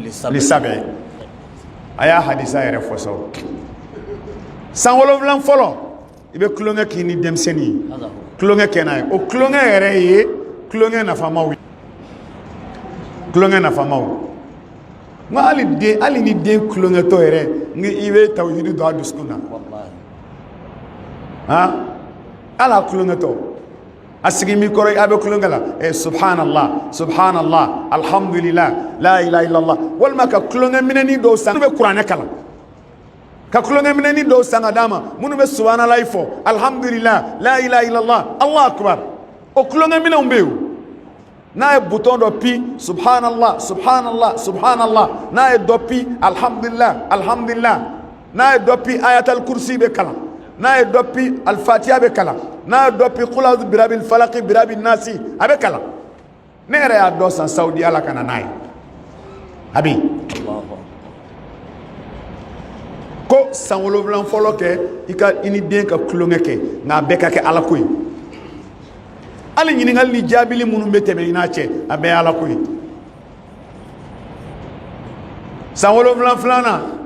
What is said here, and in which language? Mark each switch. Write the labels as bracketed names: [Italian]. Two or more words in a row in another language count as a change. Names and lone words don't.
[Bambara] li7 a y'a hadisa yɛrɛ fɔ sa san wolonwula fɔlɔ i bɛ tulonkɛ k'i ni denmisɛnnin ye tulonkɛ kɛ n'a ye o tulonkɛ yɛrɛ ye tulonkɛ nafamaw ye tulonkɛ nafamaw nka hali ni den tulonkɛtɔ yɛrɛ i bɛ tawhidi don a dusukun na han ala tulonkɛtɔ a sigi mi kɔrɔ a bɛ tulonkɛ la [Arabic] سبحان الله سبحان الله الحمد لله لا إله إلا الله [Bambara] walima ka tulonkɛ minɛni dɔw san minnu bɛ kuranɛ kalan ka tulonkɛ minɛni dɔw san ka d'a ma minnu bɛ subhanallah fɔ [Arabic] الحمد لله لا إله إلا الله الله أكبر [Bambara] o tulonkɛ minɛnw bɛ yen n'a ye bouton dɔ pi [Arabic] سبحان الله سبحان الله سبحان الله [Bambara] n'a ye dɔ pi [Arabic] الحمد لله الحمد لله [Bambara] n'a ye dɔ pi ayatal kursi bɛ kalan n'a ye dɔ pi alfatiha bɛ kalan n'a ye dɔ pi [Arabic] قل أعوذ برب الفلق برب الناس [Bambara] a bɛ kalan ne yɛrɛ y'a dɔ san Saudi ala ka na n'a ye abi ko san wolonwula fɔlɔ kɛ i ni den ka tulonkɛ kɛ nka a bɛɛ ka kɛ ala ko ye hali ɲininkali ni jaabili minnu bɛ tɛmɛ i n'a cɛ a bɛɛ ye ala ko ye san wolonwula filanan